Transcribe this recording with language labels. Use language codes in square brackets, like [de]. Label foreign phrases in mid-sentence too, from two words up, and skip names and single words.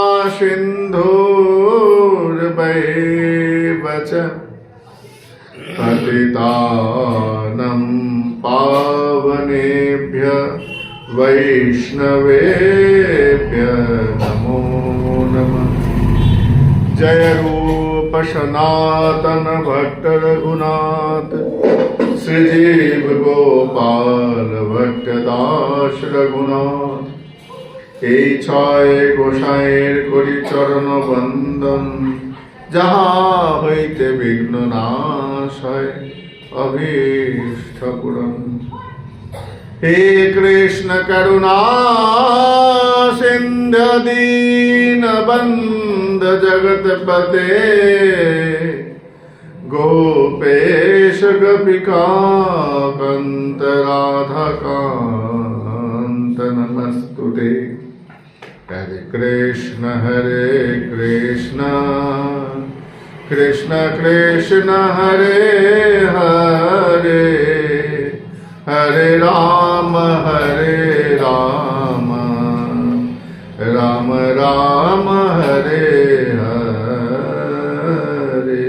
[sa] सिन्धुर्वैव च पतितानं पावनेभ्य वैष्णवेभ्य नमो नमः। जय रूप सनातन भट्ट रघुनाथ श्रीजीव गोपाल भट्टदास रघुनाथ। [bn] এই ছয় গোসাইয়ের করি চরণ বন্দন, যাহা হইতে বিঘ্ন নাশ হয় অভীষ্ট পূরণ। [sa] হে কৃষ্ণ করুণা সিন্ধু দীনবন্ধ জগৎপতে गोपेश गोपिकान्त राधाकान्त नमस्तुते। हरे कृष्ण कृष्ण कृष्ण हरे हरे, हरे राम राम राम हरे हरे।